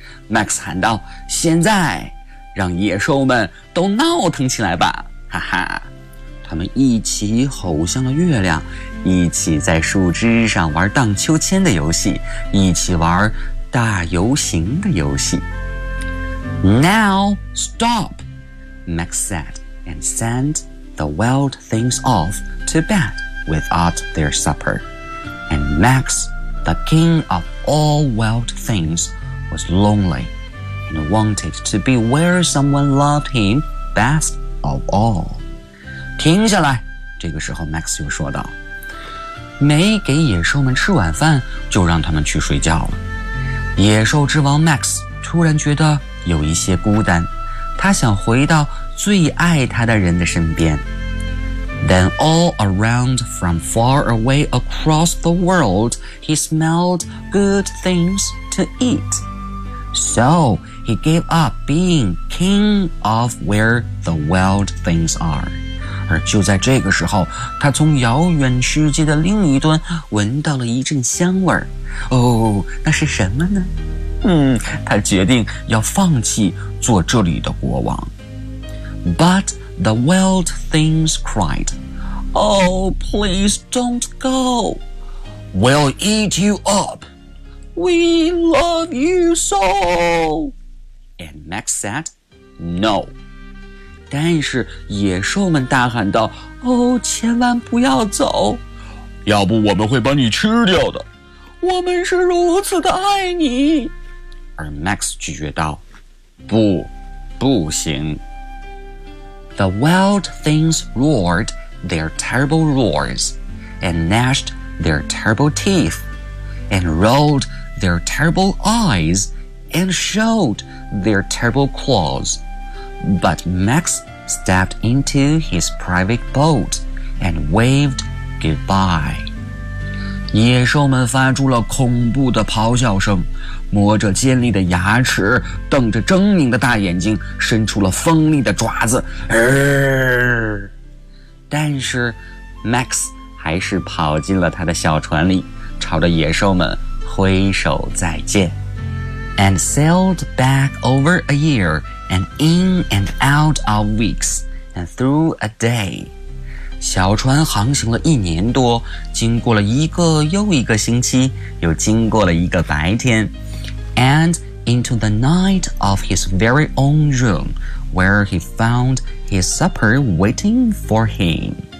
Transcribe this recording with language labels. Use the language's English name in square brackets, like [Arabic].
[Chinese] Max 喊道，现在让野兽们都闹腾起来吧，哈哈。他们一起吼向了月亮，一起在树枝上玩荡秋千的游戏，一起玩大游行的游戏。 [English] Now stop, Max said, and sent the wild things off to bed without their supper. And Max, the king of all wild things, was lonely and wanted to be where someone loved him best of all. [Chinese] 停下来，这个时候 Max 又说道，没给野兽们吃晚饭就让他们去睡觉了。野兽之王 Max 突然觉得有一些孤单，他想回到最爱他的人的身边。 [English] Then all around from far away across the world he smelled good things to eat. So he gave up being king of where the wild things are. [Chinese] 而就在这个时候，他从遥远世界的另一端闻到了一阵香味儿。哦，那是什么呢？他决定要放弃做这里的国王。 [English] But the wild things cried, "Oh, please don't go. We'll eat you up. We love you so." And Max said, "No." [Chinese] 但是野兽们大喊道，哦，千万不要走，要不我们会把你吃掉的，我们是如此的爱你。而 Max 拒绝道，不，不行。 [English] The wild things roared their terrible roars and gnashed their terrible teeth and rolled their terrible eyes and showed their terrible clawsBut Max stepped into his private boat and waved goodbye. [Chinese] 野兽们发出了恐怖的咆哮声，磨着尖利的牙齿，瞪着狰狞的大眼睛，伸出了锋利的爪子。但是 Max 还是跑进了他的小船里，朝着野兽们挥手再见。 [English] And sailed back over a year and in and out of weeks and through a day. [Chinese] 小船航行了一年多，经过了一个又一个星期，又经过了一个白天。 [English] And into the night of his very own room, where he found his supper waiting for him.